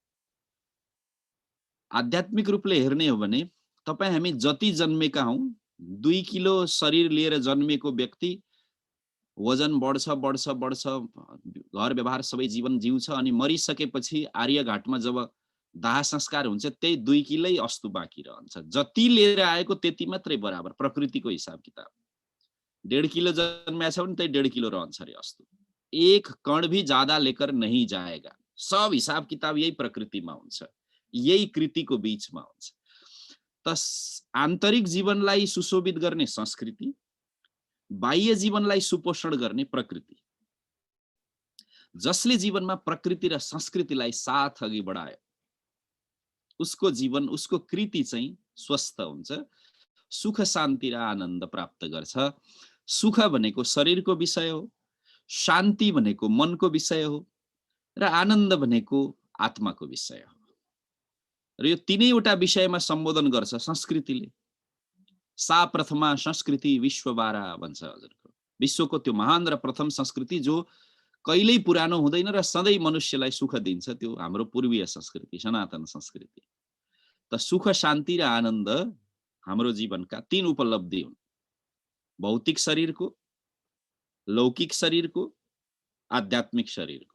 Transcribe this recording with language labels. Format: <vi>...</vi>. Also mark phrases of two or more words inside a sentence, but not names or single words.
<ne>आध्यात्मिक रूपले हेर्ने हो भने तपाईँ हामी जति जन्मेका हौं, 2 किलो शरीर लिएर जन्मेको व्यक्ति वजन बढ्छ बढ्छ बढ्छ, घर व्यवहार सबै जीवन जिउँछ, अनि मरिसकेपछि आर्यघाटमा जब दाह संस्कार हुन्छ त्यही 2 किलै अस्तु बाँकी रहन्छ। जति लिएर आएको त्यति मात्रै बराबर, प्रकृतिको हिसाब किताब। 1.5 किलो जन्मेछ भने त्यही 1.5 किलो रहन्छ अरे अस्तु।</ne> <hi>एक कण भी ज्यादा लेकर नहीं जाएगा।</hi> <ne>सब हिसाब किताब यही प्रकृतिमा हुन्छ, यही कृतिको बीचमा हुन्छ। त आन्तरिक जीवनलाई सुशोभित गर्ने संस्कृति, बाह्य जीवनलाई सुपोषण गर्ने प्रकृति। जसले जीवनमा प्रकृति र संस्कृतिलाई साथ अघि बढायो उसको जीवन, उसको कृति चाहिँ स्वस्थ हुन्छ, सुख शान्ति र आनन्द प्राप्त गर्छ। सुख भनेको शरीरको विषय हो, शान्ति भनेको मनको विषय हो, र आनन्द भनेको आत्माको विषय हो। र यो तीनैवटा विषयमा सम्बोधन गर्छ संस्कृतिले।</ne> <sa>सा प्रथमा संस्कृति विश्वबारा</sa> <ne>भन्छ हजुरको। विश्वको त्यो महान र प्रथम संस्कृति जो कहिल्यै पुरानो हुँदैन र सधैँ मनुष्यलाई सुख दिन्छ, त्यो हाम्रो पूर्वीय संस्कृति, सनातन संस्कृति। त सुख शान्ति र आनन्द हाम्रो जीवनका 3 उपलब्धि हुन्। भौतिक शरीरको, लौकिक शरीरको, आध्यात्मिक शरीरको।</ne>